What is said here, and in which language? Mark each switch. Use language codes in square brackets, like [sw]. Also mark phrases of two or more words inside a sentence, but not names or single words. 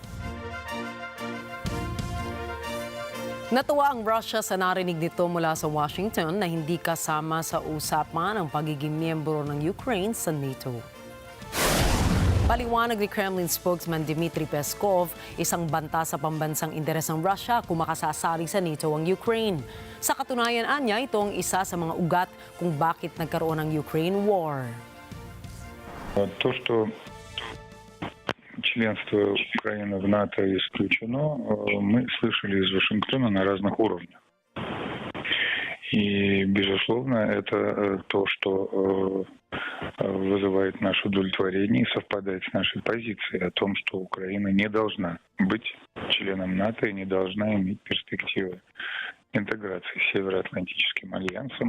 [tl] Natuwa ang Russia sa narinig nito mula sa Washington na hindi kasama sa usapan ang pagiging miyembro ng Ukraine sa NATO. Paliwanag ni Kremlin spokesman Dmitry Peskov, isang banta sa pambansang interes ng Russia kung makasasali sa NATO ang Ukraine. Sa katunayan anya, ito ang isa sa mga ugat kung bakit nagkaroon ng Ukraine War. [ru] Членство Украины в НАТО исключено, мы слышали из Вашингтона на разных уровнях. И, безусловно, это то, что вызывает наше удовлетворение и совпадает с нашей позицией о том, что Украина не должна быть членом НАТО и не должна иметь перспективы интеграции с Североатлантическим альянсом.